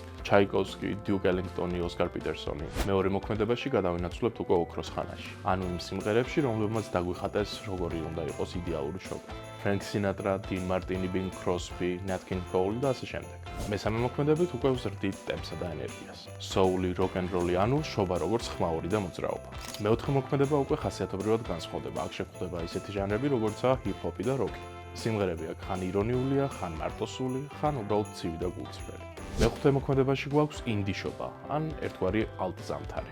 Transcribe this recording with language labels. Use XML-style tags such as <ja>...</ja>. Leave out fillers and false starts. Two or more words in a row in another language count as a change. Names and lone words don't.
<ka>ჩაიკოვსკი, დიუკ ელინგტონი, ოსკარ პიტერსონი. მეორე მოქმედებაში გადავინაცვლებთ უკვე ოქროს ხანაში. ანუ იმ სიმღერებში, რომლებმაც დაგვიხატეს, როგორი უნდა იყოს იდეალური შობა. ფრენკ სინატრა, დინ მარტინი, ბინგ კროსბი, ნat კინგ კოული და ასე შემდეგ. მესამე მოქმედებით უკვე ვზრდით ტემპსა და ენერგიას. Soul-ი, rock-and-roll-ი, ანუ შობა როგორც ხმაური და მოძრაობა. მეოთხე მოქმედება უკვე ხასიათობრივად განსხვავდება. აქ შეგვხვდება ისეთი ჟანრები, როგორიცაა ჰიპ-ჰოპი და როკი. სიმღერები აქ ხან ირონიულია, ხან მარტოსული, ხან უბრალოდ ცივი და გულწრფელი. მეხუთე მოქმედებაში გვაქვს ინდი შობა, ან ერთგვარი ალტ-ზამთარი.</ka>